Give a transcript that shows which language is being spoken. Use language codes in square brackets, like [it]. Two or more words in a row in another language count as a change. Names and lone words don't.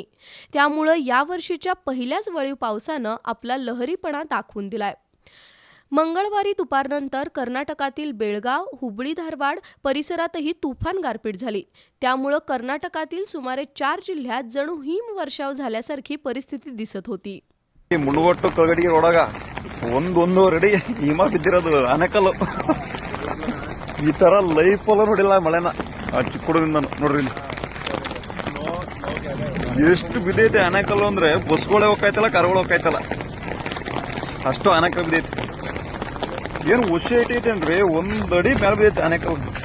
[mr] त्यामुळे यावर्षीच्या पहिल्याच वळीव पावसानं आपला लहरीपणा दाखवून दिलाय। मंगळवारी दुपारनंतर कर्नाटकातील बेळगाव, हुबळी धारवाड परिसरातही तुफान गारपीट झाली। त्यामुळे कर्नाटकातील सुमारे 4 जिल्ह्यात जणू हिमवर्षाव झाल्यासारखी परिस्थिती दिसत होती। [kn] ಮುಣಗೊಟ್ಟು ಕಳಗಡಿಗೆ ಒಳಗ ಒಂದೊಂದೂವರೆ ಅಡಿ ಹಿಮ ಬಿದ್ದಿರೋದು ಆನೆಕಲ್ಲು ಈ ತರ ಲೈಫ್ ಅಲ್ಲ ನೋಡಿಲ್ಲ ಮಳೆನ ಚಿಕ್ಕುಡದಿಂದ ನೋಡ್ರಿ ಎಷ್ಟು ಬಿದ್ದೈತೆ ಆನೆಕಲ್ಲು ಅಂದ್ರೆ ಬಸ್ಗಳೇ ಹೋಗ್ತಾಯಿತ್ತಲ್ಲ ಕಾರ್ಗಳು ಹೋಗ್ತಾಯಿತ್ತಲ್ಲ ಅಷ್ಟು ಆನೆಕಲ್ಲು ಬಿದ್ದೈತೆ ಏನು ಹುಷಿ ಐಟೈತೆ ಅಂದ್ರೆ 1 ಅಡಿ ಮೇಲೆ ಬಿದ್ದೈತೆ ಆನೆಕಲ್ಲು।